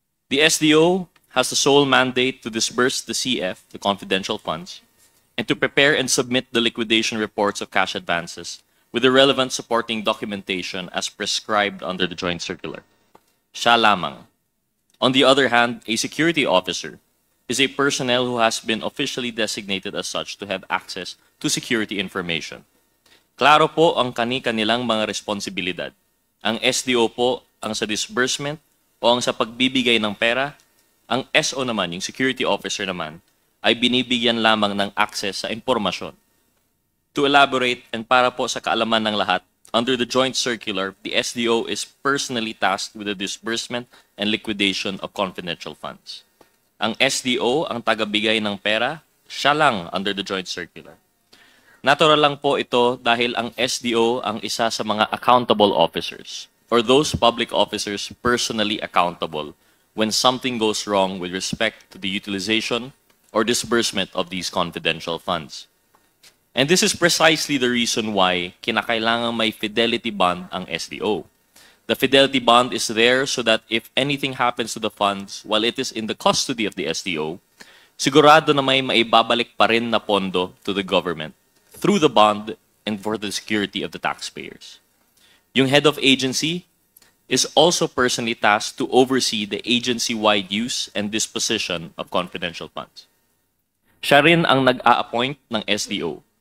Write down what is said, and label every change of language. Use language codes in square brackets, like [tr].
[en] The SDO has the sole mandate to disburse the CF, the confidential funds, and to prepare and submit the liquidation reports of cash advances with the relevant supporting documentation as prescribed under the Joint Circular. [tl] Siya lamang. [en] On the other hand, a security officer is a personnel who has been officially designated as such to have access to security information. [tl] Klaro po ang kani-kanilang mga responsibilidad. Ang SDO po ang sa disbursement o ang sa pagbibigay ng pera, ang SO naman, yung security officer naman, ay binibigyan lamang ng access sa impormasyon. [en] To elaborate and [tl] para po sa kaalaman ng lahat, [en] under the Joint Circular, the SDO is personally tasked with the disbursement and liquidation of confidential funds. [tl] Ang SDO ang tagabigay ng pera, siya lang [en] under the Joint Circular. [tl] Natural lang po ito dahil ang SDO ang isa sa mga [en] accountable officers or those public officers personally accountable when something goes wrong with respect to the utilization or disbursement of these confidential funds. And this is precisely the reason why [tl] kinakailangan may fidelity bond ang SDO. [en] The fidelity bond is there so that if anything happens to the funds while it is in the custody of the SDO, [tl] sigurado na may maibabalik pa rin na pondo [en] to the government through the bond and for the security of the taxpayers. Yung head of agency is also personally tasked to oversee the agency-wide use and disposition of confidential funds. [tl] Siya rin ang nag-a-appoint ng SDO.